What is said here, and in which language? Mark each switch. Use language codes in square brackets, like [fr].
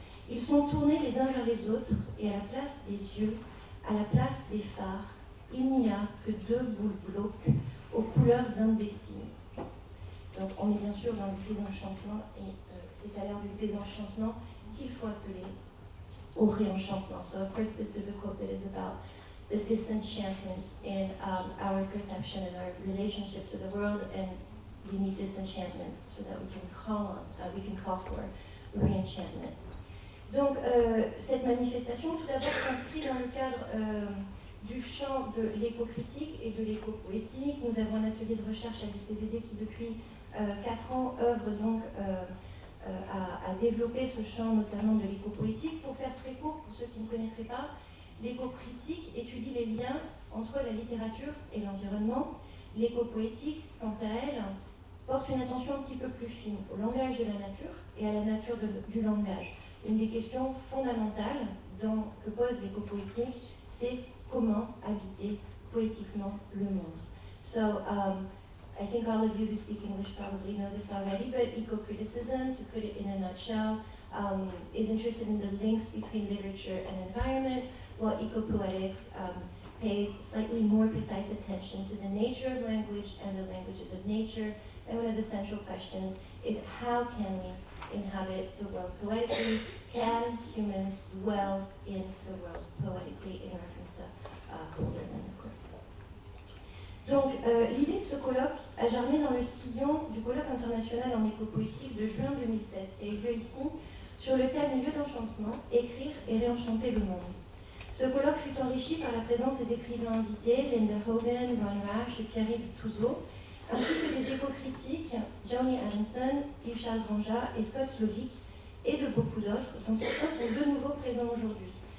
[fr] Ils sont tournés les uns vers les autres et à la place des yeux, à la place des phares, il n'y a que deux boules glauques aux couleurs indécises. Donc on est bien sûr dans le désenchantement et c'est à l'heure du désenchantement qu'il faut appeler au réenchantement. [en] So of course this is a quote that is about the disenchantment in our perception and our relationship to the world, and we need disenchantment so that we can call for re-enchantment. [fr] Donc cette manifestation tout d'abord s'inscrit dans le cadre du champ de l'éco-critique et de l'éco-poétique. Nous avons un atelier de recherche à l'UPVD qui depuis 4 ans œuvre donc à développer ce champ notamment de l'éco-poétique. Pour faire très court, pour ceux qui ne connaîtraient pas, l'éco-critique étudie les liens entre la littérature et l'environnement. L'éco-poétique, quant à elle, porte une attention un petit peu plus fine au langage de la nature et à la nature du langage. Une des questions fondamentales que pose l'éco-poétique, c'est comment habiter poétiquement le monde. [en] So, I think all of you who speak English probably know this already, but eco-criticism, to put it in a nutshell, is interested in the links between literature and environment, while eco-poetics pays slightly more precise attention to the nature of language and the languages of nature. And one of the central questions is how can we inhabit the world poetically? Can humans dwell in the world poetically, in reference to Holderman, of course. [fr] Donc, l'idée de ce colloque a germé dans le sillon du colloque international en éco-poétique de juin 2016, qui a eu lieu ici, sur le thème Lieu d'enchantement, écrire et réenchanter le monde. Ce colloque fut enrichi par la présence des écrivains invités, Linda Hogan, Ron Rash et Pierre-Yves Touzeau, ainsi que des éco-critiques, Johnny Adamson, Yves-Charles Granja et Scott Slovic, et de beaucoup d'autres, dont certains sont de nouveau présents aujourd'hui.